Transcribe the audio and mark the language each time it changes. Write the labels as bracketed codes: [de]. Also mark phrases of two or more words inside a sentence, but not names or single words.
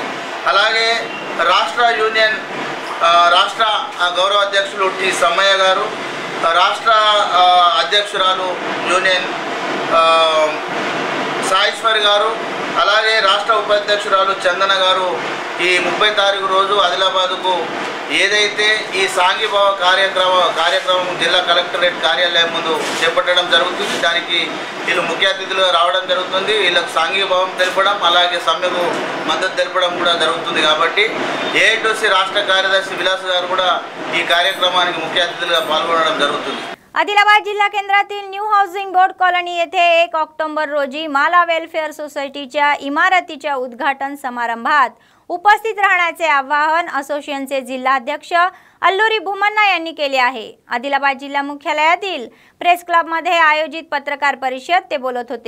[te] అలాగే రాష్ట్ర యూనియన్ రాష్ట్ర గౌరవ అధ్యక్షులు టి సమ్మయ్య గారు, రాష్ట్ర అధ్యక్షురాలు యూనియన్ సాయిశ్వరి గారు, అలాగే రాష్ట్ర ఉపాధ్యక్షురాలు చందన గారు ఈ 30 తారీఖు రోజు ఆదిలాబాద్కు ఏదైతే ఈ సాంఘీభావ కార్యక్రమం జిల్లా కలెక్టరేట్ కార్యాలయం ముందు చేపట్టడం జరుగుతుంది। దానికి వీళ్ళు ముఖ్య అతిథులుగా రావడం జరుగుతుంది। వీళ్ళకు సాంఘీభావం తెలపడం అలాగే సమ్మెకు మద్దతు తెలపడం కూడా జరుగుతుంది। కాబట్టి AITUC రాష్ట్ర కార్యదర్శి విలాస్ గారు కూడా ఈ కార్యక్రమానికి ముఖ్య అతిథులుగా పాల్గొనడం జరుగుతుంది। [mr] आदिलाबाद जिल्हा केंद्रातील न्यू हाऊसिंग बोर्ड कॉलनी येथे 1 ऑक्टोबर रोजी माला वेलफेअर सोसायटीच्या इमारतीच्या उद्घाटन समारंभात उपस्थित राहण्याचे आवाहन असोसिएशनचे जिल्हाध्यक्ष अल्लुरी भूमन्ना यांनी केले आहे। आदिलाबाद जिल्हा मुख्यालयातील प्रेस क्लबमध्ये आयोजित पत्रकार परिषद ते बोलत होते।